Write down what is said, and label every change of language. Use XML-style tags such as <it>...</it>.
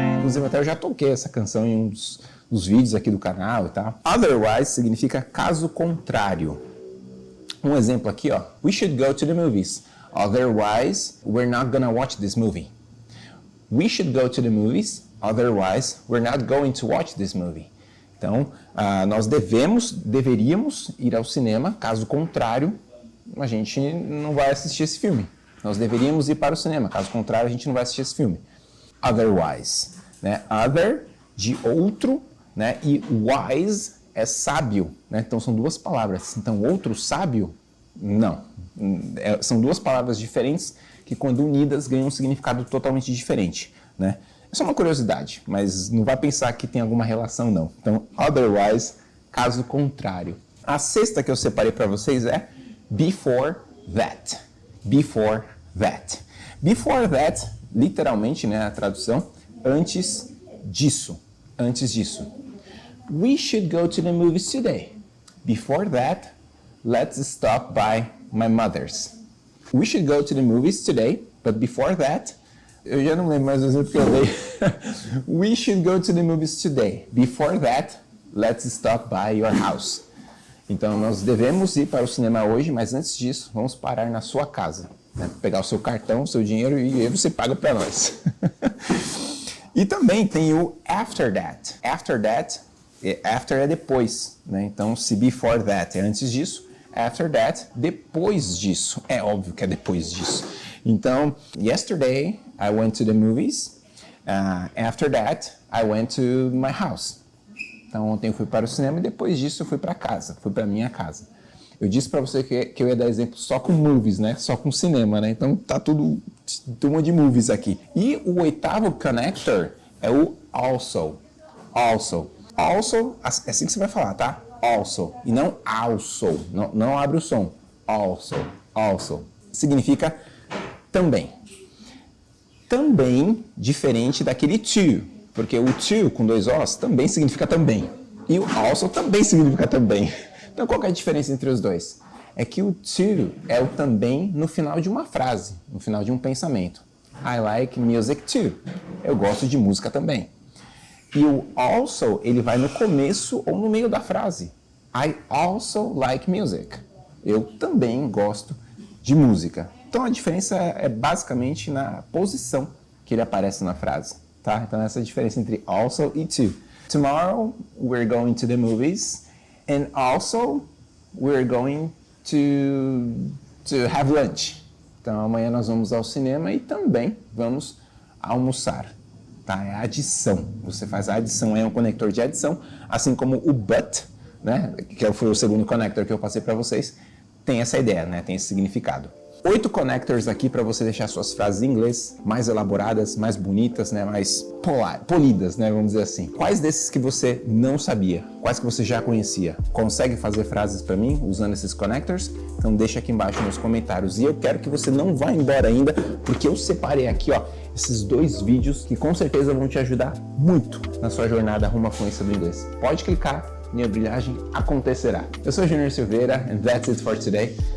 <pt>Inclusive até eu já toquei essa canção em um dos vídeos aqui do canal e tal. Otherwise significa caso contrário. Um exemplo aqui, ó.</pt> <en>We should go to the movies. Otherwise, we're not gonna watch this movie. We should go to the movies. Otherwise, we're not going to watch this movie.</en> <pt>Então, nós deveríamos ir ao cinema. Caso contrário, a gente não vai assistir esse filme. Nós deveríamos ir para o cinema. Caso contrário, a gente não vai assistir esse filme. Otherwise, né? Other, de outro, né? E wise, é sábio, né? Então são duas palavras. Então outro sábio, não. São duas palavras diferentes que quando unidas ganham um significado totalmente diferente, né? É só uma curiosidade, mas não vai pensar que tem alguma relação não. Então otherwise, caso contrário. A sexta que eu separei para vocês é before that. Before that. Before that, literalmente, né, a tradução, antes disso. Antes disso.</pt> <en>We should go to the movies today. Before that, let's stop by my mother's. We should go to the movies today, but before that,</en> <pt>eu já não lembro mais o exemplo que eu dei.</pt> <en>We should go to the movies today. Before that, let's stop by your house.</en> <pt>Então, nós devemos ir para o cinema hoje, mas antes disso, vamos parar na sua casa. Né? Pegar o seu cartão, o seu dinheiro e aí você paga para nós. E também tem o after that. After that, after é depois. Né? Então, se before that é antes disso, after that, depois disso. É óbvio que é depois disso.</pt> <en>Então, yesterday I went to the movies. After that, I went to my house.</en> <pt>Então, ontem eu fui para o cinema e depois disso eu fui para casa, fui para minha casa. Eu disse para você que eu ia dar exemplo só com movies, né? Só com cinema, né? Então, tá tudo turma de movies aqui. E o oitavo connector é o also. Also. Also, é assim que você vai falar, tá? Also. E não also. Não abre o som. Also. Also. Significa também. Também diferente daquele to. Porque o to com dois Os também significa também. E o also também significa também. Então qual que é a diferença entre os dois? É que o to é o também no final de uma frase, no final de um pensamento.</pt> <en>I like music too.</en> <pt>Eu gosto de música também. E o also, ele vai no começo ou no meio da frase.</pt> <en>I also like music.</en> <pt>Eu também gosto de música. Então a diferença é basicamente na posição que ele aparece na frase. Tá? Então essa é a diferença entre also e to.</pt> <en>Tomorrow we're going to the movies and also we're going to have lunch.</en> <pt>Então amanhã nós vamos ao cinema e também vamos almoçar. Tá? É a adição. Você faz a adição, é um conector de adição, assim como o but, né? Que foi o segundo connector que eu passei para vocês, tem essa ideia, né? Tem esse significado. 8 connectors aqui para você deixar suas frases em inglês mais elaboradas, mais bonitas, né, mais polidas, né, vamos dizer assim. Quais desses que você não sabia? Quais que você já conhecia? Consegue fazer frases para mim usando esses connectors? Então deixa aqui embaixo nos comentários. E eu quero que você não vá embora ainda, porque eu separei aqui, ó, esses 2 vídeos que com certeza vão te ajudar muito na sua jornada rumo à fluência do inglês. Pode clicar, minha brilhagem acontecerá. Eu sou</pt> <en>Junior Silveira and that's it for today.</en>